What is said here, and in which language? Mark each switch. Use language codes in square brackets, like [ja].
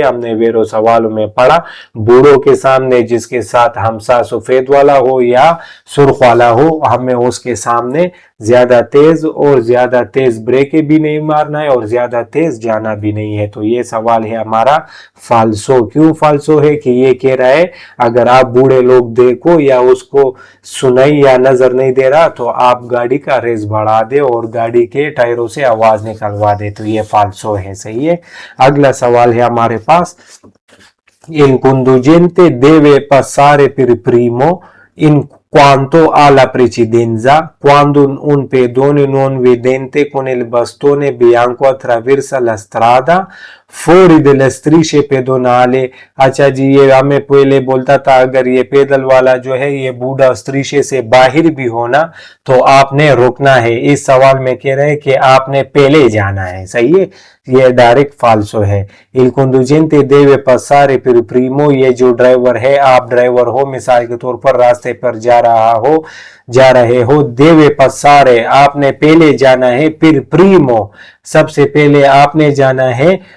[hi] हमने वेरो सवालों में पढ़ा, बूढ़ों के सामने जिसके साथ हमसा सफेद वाला हो या सुर्ख वाला हो, हमें उसके सामने ज्यादा तेज ब्रेक भी नहीं मारना है और ज्यादा तेज जाना भी नहीं है। तो ये सवाल है हमारा फाल्सो। क्यों फाल्सो है कि ये कह रहा है अगर आप बूढ़े लोग देखो या उसको सुनाई या नजर नहीं दे रहा तो आप गाड़ी का रेस बढ़ा दे और गाड़ी के टायरों से आवाज निकलवा दे, तो ये फाल्सो है, सही है। अगला सवाल है हमारे पास, [it] il conducente deve passare per primo in quanto alla precedenza quando un pedone non vedente con il bastone bianco attraversa la strada fuori delle strisce pedonali। [hi] अच्छा जी, ये हमें पहले बोलता था अगर ये पैदल वाला जो है ये बूढ़ा स्त्रीशे से बाहर भी होना तो आपने रुकना है। इस सवाल में कह रहे हैं कि आपने पहले जाना है, सही है। ये डायरेक्ट फाल्सो है। [it] il conducente deve passare per primo, [hi] ये जो ड्राइवर है, आप ड्राइवर हो, मिसाल के तौर पर रास्ते पर जा रहे हो, देवे passare आपने पहले जाना है, फिर primo सबसे पहले आपने जाना है,